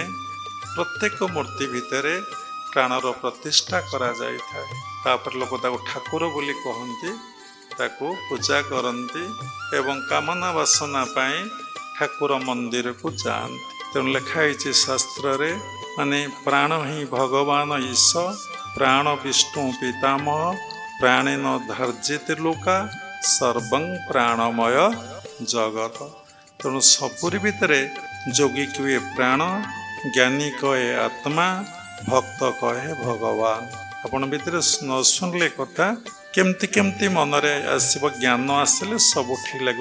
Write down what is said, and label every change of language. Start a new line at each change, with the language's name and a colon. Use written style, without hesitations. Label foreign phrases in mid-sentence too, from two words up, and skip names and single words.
Odia: ପ୍ରତ୍ୟେକ ମୂର୍ତ୍ତି ଭିତରେ ପ୍ରାଣର ପ୍ରତିଷ୍ଠା କରାଯାଇଥାଏ। ତାପରେ ଲୋକ ତାକୁ ଠାକୁର ବୋଲି କହନ୍ତି, ତାକୁ ପୂଜା କରନ୍ତି ଏବଂ କାମନା ବାସନା ପାଇଁ ଠାକୁର ମନ୍ଦିରକୁ ଯାଆନ୍ତି। ତେଣୁ ଲେଖା ହେଇଛି ଶାସ୍ତ୍ରରେ, ମାନେ ପ୍ରାଣ ହିଁ ଭଗବାନ ଈଶ,
Sanskrit: प्राण विष्णु पितामह प्राणेन धार्जित लोका सर्वं प्राणमय जगत।
Odia: ତେଣୁ ସବୁରି ଭିତର ଯୋଗୀ କହେ ପ୍ରାଣ, ଜ୍ଞାନୀ କହେ ଆତ୍ମା, ଭକ୍ତ କହେ ଭଗବାନ। ଆପଣ ଭିତର ନ ଶୁଣିଲେ କଥା କେମିତି କେମିତି ମନରେ ଆସବ, ଜ୍ଞାନ ଆସିଲେ ସବୁ ଠିକ ଲାଗେ।